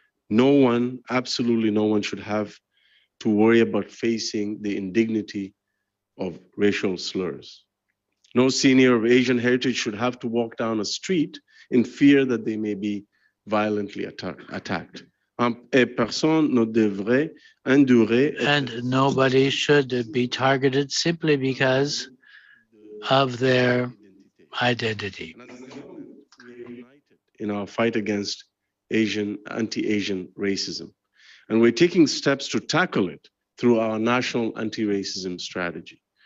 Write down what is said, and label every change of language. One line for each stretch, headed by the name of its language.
English: No one, absolutely no one, should have to worry about facing the indignity of racial slurs. No senior of Asian heritage should have to walk down a street in fear that they may be violently attacked.
French: Personne ne devrait endurer.
English: And nobody should be targeted simply because of their identity. We're united in our fight against anti-Asian racism. And we're taking steps to tackle it through our national anti-racism strategy.